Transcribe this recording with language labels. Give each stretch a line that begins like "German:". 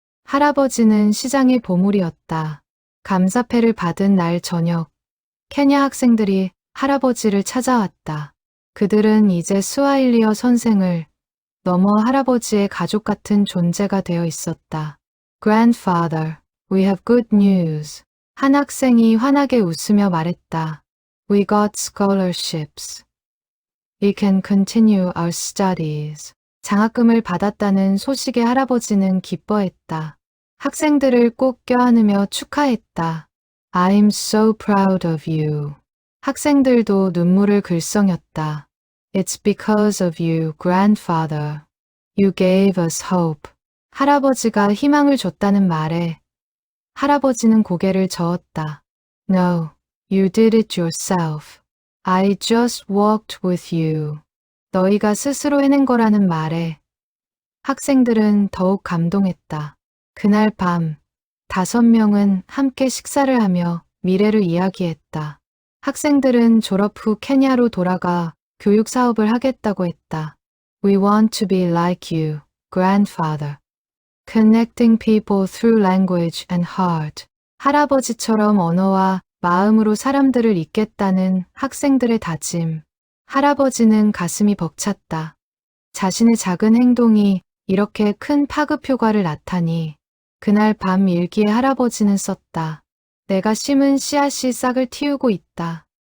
Korean: 할아버지는 시장의 보물이었다. 감사패를 받은 날 저녁, 케냐 학생들이 할아버지를 찾아왔다. 그들은 이제 스와힐리어 선생을 넘어 할아버지의 가족 같은 존재가 되어 있었다.
English: Grandfather, we have good news.
Korean: 한 학생이 환하게 웃으며 말했다.
English: We got scholarships. We can continue our studies.
Korean: 장학금을 받았다는 소식에 할아버지는 기뻐했다. 학생들을 꼭 껴안으며 축하했다.
English: I'm so proud of you.
Korean: 학생들도 눈물을 글썽였다.
English: It's because of you, grandfather. You gave us hope.
Korean: 할아버지가 희망을 줬다는 말에 할아버지는 고개를 저었다.
English: No, you did it yourself. I just walked with you.
Korean: 너희가 스스로 해낸 거라는 말에 학생들은 더욱 감동했다. 그날 밤 5명은 함께 식사를 하며 미래를 이야기했다. 학생들은 졸업 후 케냐로 돌아가 교육 사업을 하겠다고 했다.
English: We want to be like you, grandfather. Connecting people through language and heart.
Korean: 할아버지처럼 언어와 마음으로 사람들을 잇겠다는 학생들의 다짐. 할아버지는 가슴이 벅찼다. 자신의 작은 행동이 이렇게 큰 파급 효과를 낳다니. 그날 밤 일기에 할아버지는 썼다. 내가 심은 씨앗이 싹을 틔우고 있다.